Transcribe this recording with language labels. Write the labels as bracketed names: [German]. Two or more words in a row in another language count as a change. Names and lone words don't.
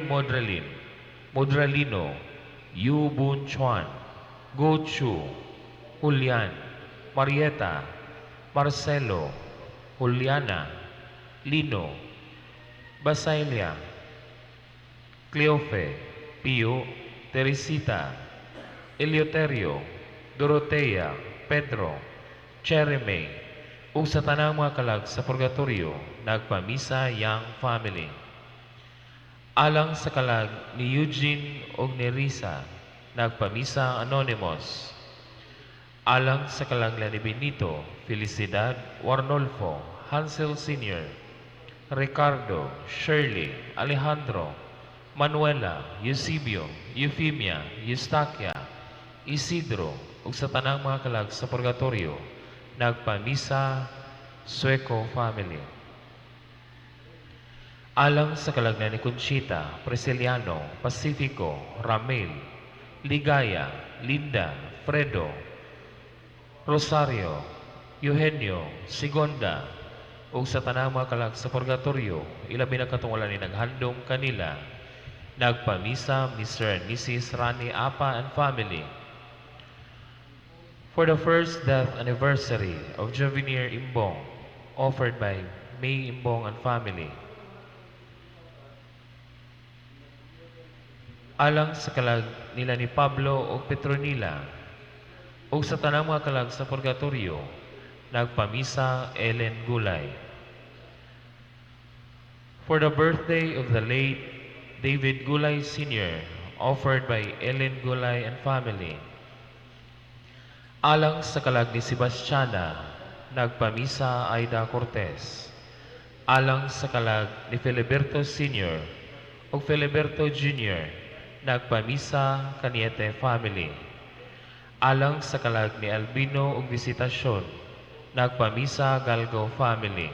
[Cebuano] Modralin, Modralino, Yu Bun Chuan, Go Chu, Julian, Marieta, Marcelo, Juliana, Lino, Basailia, Cleofe, Pio, Teresita, Eleuterio, Dorotea, Pedro, Chereme, ug sa tanang mga kalag sa purgatorio, nagpamisa Yang family. Alang sa kalag ni Eugene ug ni Risa, nagpamisa Anonymous. Alang sa kalaglan ni Benito, Felicidad, Warnolfo, Hansel Sr., Ricardo, Shirley, Alejandro, Manuela, Eusebio, Euphemia, Eustaquia, Isidro, ug sa tanang mga kalag sa purgatorio, nagpamisa Sueco family. Alang sa kalagnan ni Conchita, Prisciliano, Pacifico, Ramil, Ligaya, Linda, Fredo, Rosario, Eugenio, Sigonda, ug sa tanang mga kalag sa purgatorio, ilabi na katungulan ni naghandom kanila. Nagpamisa, [English] Mr. and Mrs. Rani Apa and family. For the first death anniversary of Jovenier Imbong, offered by May Imbong and family. [Cebuano] Alang sa kalag nila ni Pablo o Petronila, ug sa tanang mga kalag sa purgatorio, nagpamisa Ellen Gulay. [English] For the birthday of the late David Gulay Sr., offered by Ellen Gulay and family. [Cebuano] Alang sa kalag ni Sebastiana, nagpamisa Aida Cortez. Alang sa kalag ni Filiberto Sr. o Filiberto Jr., nagpamisa Caniete family. Alang sa kalag ni Albino ug Visitasyon, nagpamisa Galgo family.